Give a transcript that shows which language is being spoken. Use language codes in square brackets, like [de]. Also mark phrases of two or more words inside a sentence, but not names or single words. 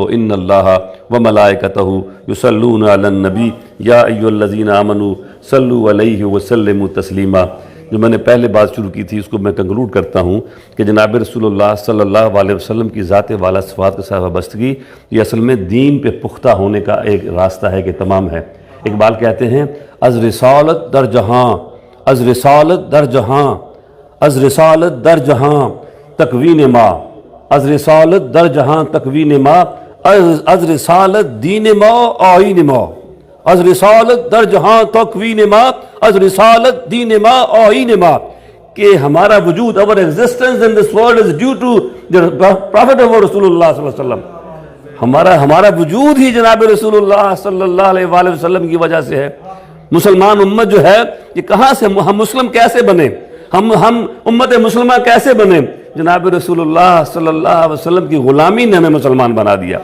[ar] ان اللہ و ملائکتہ یصلون علی النبی یا ایھا الذین آمنوا صلوا علیہ وسلموا تسلیما. [ur] جو میں نے پہلے بات شروع کی تھی اس کو میں کنکلوڈ کرتا ہوں کہ جناب رسول اللہ صلی اللہ علیہ وسلم کی ذات والا صفات کے ساتھ وابستگی یہ اصل میں دین پہ پختہ ہونے کا ایک راستہ ہے کہ تمام ہے۔ [fa] اقبال کہتے ہیں از رسالت در جہاں، از رسالت در جہاں، از رسالت در جہاں تکوین ما، از رسالت در جہاں تکوین ما، از رسالت دین ما آئین ما، از رسالت در جہاں تکوین ما، از رسالت دین ما آئین ما، [ur] کہ ہمارا وجود [en] our existence in this world is due to the prophet of [ar] رسول اللہ صلی اللہ علیہ وسلم۔ [ur] ہمارا وجود ہی جناب رسول اللہ صلی اللہ علیہ وآلہ وسلم کی وجہ سے ہے۔ مسلمان امت جو ہے یہ کہاں سے، ہم مسلم کیسے بنے، ہم امت مسلمہ کیسے بنے؟ جناب رسول اللہ صلی اللہ علیہ وسلم کی غلامی نے ہمیں مسلمان بنا دیا۔